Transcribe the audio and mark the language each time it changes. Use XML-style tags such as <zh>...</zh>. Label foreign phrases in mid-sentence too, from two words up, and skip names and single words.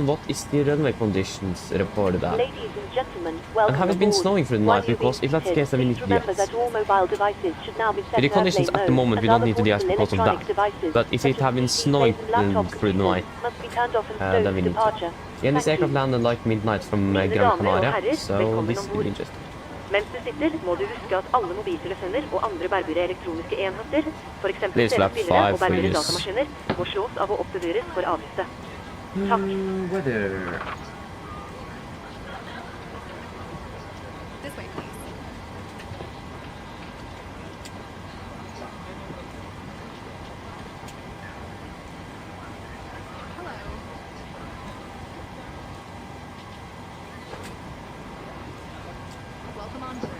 <en>What is the runway conditions reported at? Ladies and gentlemen, welcome And have it been aboard. snowing through the While night? you Because if that's the case, then we need to do remember that. that all mobile devices should now be set With the to conditions airplane at the mode, moment, we and don't other need to de-ice portable because of electronic that. devices, But if such it as had been PCs snowing and laptop through the night, computers, must be turned off and then stowed we for need to. departure. Yeah, this Thank aircraft you. landed like midnight from</en> <no>Mine</no> <en>Gran</en> <no>damer og</no> <en>Canaria,</en> <no>herrer,</no> <en>so</en> <no>velkommen</no> <en>this will</en> <no>ombord.</no> <en>be interesting.</en> <no>Mens du sitter, må du huske at alle mobiltelefoner og andre bærbare elektroniske enheter, for eksempel</no> <en>Please flap</en> <no>TV-spillere</no> <en>5</en> <no>og</no> <en>for</en> <no>bærbare</no> <en>use.</en> <no>datamaskiner, må slås av og oppbevares for avgifte. Takk.</no> <en>Weather. This way, please. Hello. Welcome on board.</en>